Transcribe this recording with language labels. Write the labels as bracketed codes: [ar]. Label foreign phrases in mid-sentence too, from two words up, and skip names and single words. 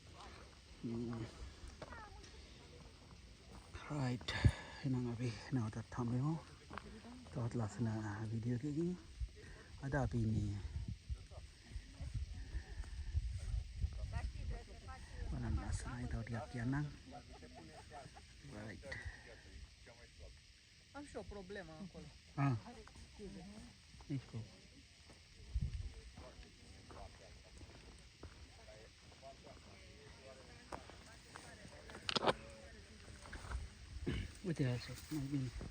[si] right. එහෙනම් අපි නැවතත් හම්බෙමු. තවත් ලස්සන වීඩියෝ එකකින්. අද අපි ඉන්නේ බලන්න ලස්සනයි. තව ටිකක් කියන්නම්. right. [ro] am și o problemă acolo. Nici cu. Uite așa, mai bine.